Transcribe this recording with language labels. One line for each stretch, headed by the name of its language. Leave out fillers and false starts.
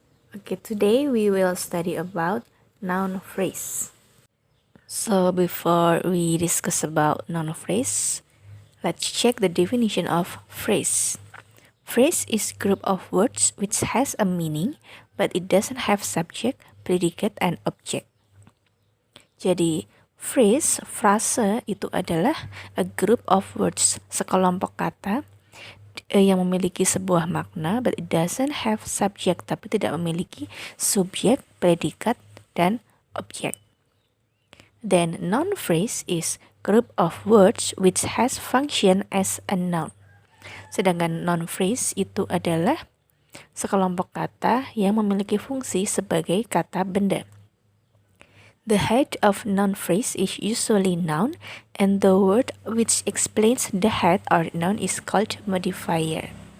English: Okay, today we will study about noun phrase. So before we discuss about noun phrase, let's check the definition of phrase. Phrase is group of words which has a meaning but it doesn't have subject, predicate, and object.
Indonesian: Jadi frase itu adalah
English: a group of words,
Indonesian: sekelompok kata yang memiliki sebuah makna,
English: but it doesn't have subject,
Indonesian: tapi tidak memiliki subjek, predikat, dan objek.
English: Then noun phrase is group of words which has function as a noun.
Indonesian: Sedangkan noun phrase itu adalah sekelompok kata yang memiliki fungsi sebagai kata benda.
English: The head of noun phrase is usually noun, and the word which explains the head or noun is called modifier.